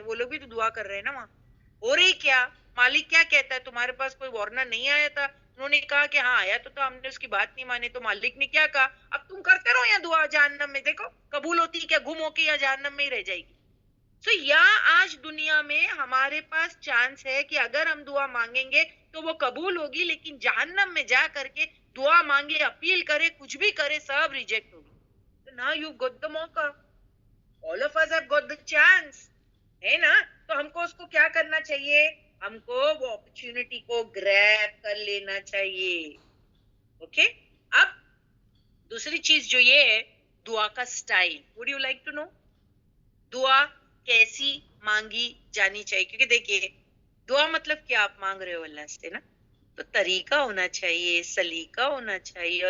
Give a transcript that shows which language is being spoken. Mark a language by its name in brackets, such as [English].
[Urdu] وہ لوگ بھی تو دعا کر رہے ہیں نا وہاں. ہو رہی کیا؟ مالک کیا کہتا ہے؟ تمہارے پاس کوئی وارنر نہیں آیا تھا؟ انہوں نے کہا کہ ہاں آیا تو تھا، ہم نے اس کی بات نہیں مانی. تو مالک نے کیا کہا؟ اب تم کرتے رہو یا دعا جہنم میں، دیکھو قبول ہوتی ہے کیا، گم ہو کے یا جہنم میں ہی رہ جائے گی. یہاں آج دنیا میں ہمارے پاس چانس ہے کہ اگر ہم دعا مانگیں گے تو وہ قبول ہوگی، لیکن جہنم میں جا کر کے دعا مانگے، اپیل کرے، کچھ بھی کرے، سب ریجیکٹ ہوگی. [English] Now you got the موقع. All of us have got the chance. [Urdu] ہے نا؟ تو ہم کو اس کو کیا کرنا چاہیے؟ ہم کو وہ اپرچونٹی کو گریب کر لینا چاہیے. اوکے؟ اب دوسری چیز جو یہ ہے دعا کا style. [English] Would you like to know؟ [Urdu] دعا کیسی مانگی جانی چاہیے؟ کیونکہ دیکھیے دعا مطلب کیا آپ مانگ رہے ہو اللہ سے نا، تو طریقہ ہونا چاہیے، سلیقہ ہونا چاہیے.